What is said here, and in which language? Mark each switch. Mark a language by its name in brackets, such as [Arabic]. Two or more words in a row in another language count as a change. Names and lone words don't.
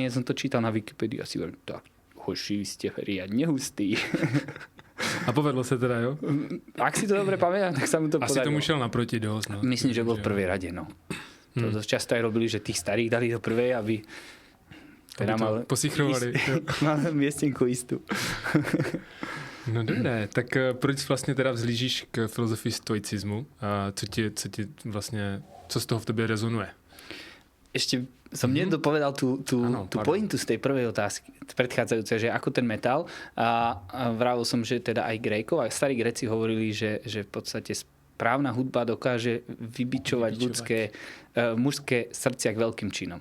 [Slovak] Som to čítal na Wikipedii a si hovorím, tak, hoši, vy ste riadne hustí. [Czech] A povedlo sa teda, jo? [Slovak] Ak si to dobre pamätám, tak sa mu to podarilo. Asi tomu šiel naproti dosť. No. Myslím, že bol v prvej rade, no. To dosť často aj robili, že tých starých dali do prvej, aby teda mal posichrovali. Mal miestenku istú. [Czech] No dobré, tak proč vlastně teda vzlížíš k filozofii stoicismu? A co ti vlastně, co z toho v tebe rezonuje? [Slovak] Ešte som nedopovedal tú pointu z tej prvej otázky, predchádzajúce, že ako ten metal. A vravil som, že teda aj Grékov, a starí Gréci hovorili, že v podstate správna hudba dokáže vybičovať mužské srdcia k veľkým činom.